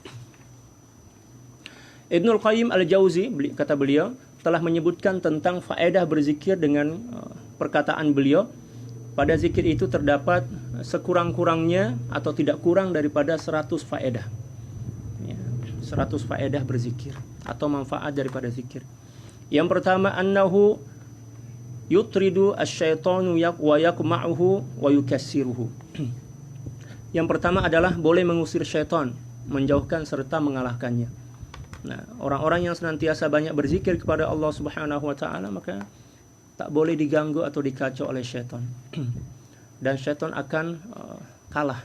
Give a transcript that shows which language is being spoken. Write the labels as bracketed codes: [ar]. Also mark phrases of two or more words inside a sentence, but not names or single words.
[ms] Ibnul Qayyim Al-Jauzi, kata beliau, telah menyebutkan tentang faedah berzikir dengan perkataan beliau, pada zikir itu terdapat sekurang-kurangnya atau tidak kurang daripada 100 faedah. Ya, 100 faedah berzikir atau manfaat daripada zikir. Yang pertama, [ar] أنه يطرد الشيطان ويقمعه ويكسره. [ms] Yang pertama adalah boleh mengusir syaitan, menjauhkan serta mengalahkannya. Nah, orang-orang yang senantiasa banyak berzikir kepada Allah [ar] سبحانه وتعالى [ms] maka tak boleh diganggu atau dikacau oleh syaitan. Dan syaitan akan kalah.